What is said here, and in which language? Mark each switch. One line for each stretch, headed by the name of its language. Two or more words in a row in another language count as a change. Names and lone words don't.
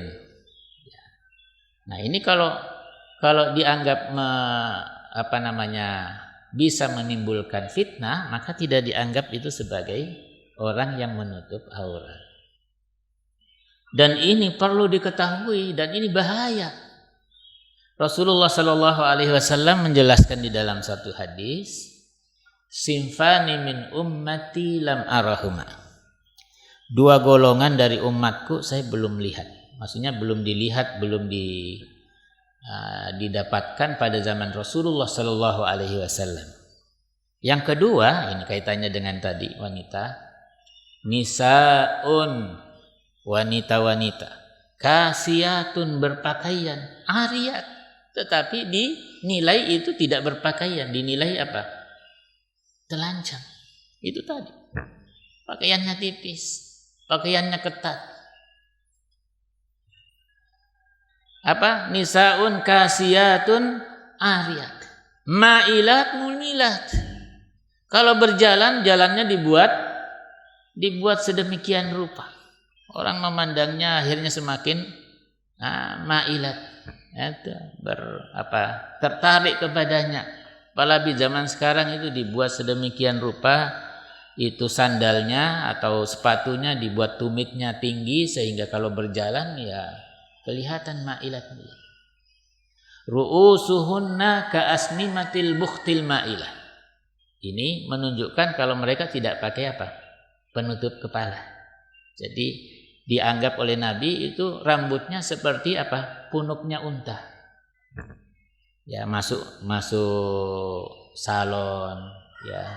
Indonesian: Nah ini kalau dianggap bisa menimbulkan fitnah, maka tidak dianggap itu sebagai orang yang menutup aurat. Dan ini perlu diketahui dan ini bahaya. Rasulullah
Arabic: صلى الله عليه وسلم
Indonesian: menjelaskan di dalam satu hadis,
Arabic: صنفان من أمتي لم أرهما.
Indonesian: 2 golongan dari umatku saya belum lihat. Maksudnya belum dilihat, belum didapatkan pada zaman Rasulullah
Arabic: صلى الله عليه وسلم.
Indonesian: Yang kedua, ini kaitannya dengan tadi wanita, nisaun, wanita-wanita, kasiyatun berpakaian, ariyat, tetapi dinilai itu tidak berpakaian, dinilai telanjang. Itu tadi, pakaiannya tipis, pakaiannya ketat.
Arabic: نساء كاسيات عاريات مائلات مميلات.
Indonesian: Kalau berjalan, jalannya dibuat sedemikian rupa, orang memandangnya akhirnya semakin ma'ilat, tertarik kepadanya. Apalagi zaman sekarang itu dibuat sedemikian rupa, itu sandalnya atau sepatunya dibuat tumitnya tinggi sehingga kalau berjalan ya kelihatan ma'ilat.
Arabic: رؤوسهن كأسنمة البخت المائلة.
Indonesian: Ini menunjukkan kalau mereka tidak pakai penutup kepala. Jadi dianggap oleh Nabi itu rambutnya seperti punuknya unta. Ya, masuk salon, ya.